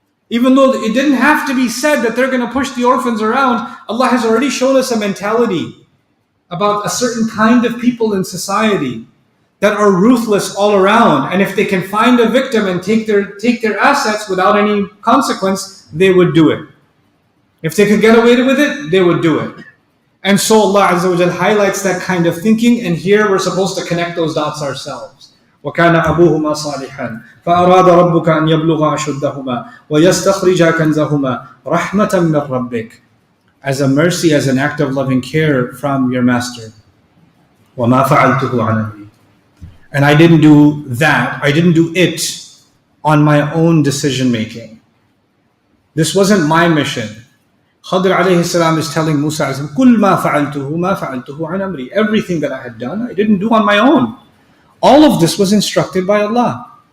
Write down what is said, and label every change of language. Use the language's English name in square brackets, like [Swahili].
[English] Even though it didn't have to be said that they're going to push the orphans around, Allah has already shown us a mentality about a certain kind of people in society that are ruthless all around. And if they can find a victim and take their assets without any consequence, they would do it. If they could get away with it, they would do it. And so Allah Azza wa Jal highlights that kind of thinking, and here we're supposed to connect those dots ourselves. [Arabic] وَكَانَ أَبُوهُمَا صَالِحًا فَأَرَادَ رَبُّكَ أَنْ يَبْلُغَ أَشُدَّهُمَا وَيَسْتَخْرِجَ كَنْزَهُمَا رَحْمَةً مِّن رَبِّكَ, [English] as a mercy, as an act of loving care from your master. [Arabic] وَمَا فَعَلْتُهُ عَنْ أَمْرِي. [English] And I didn't do that, I didn't do it on my own decision making. This wasn't my mission. Khadir alayhi salam is telling Musa alayhi salam, "Kul ma fa'altuhu an amri." Everything that I had done, I didn't do on my own. All of this was instructed by Allah.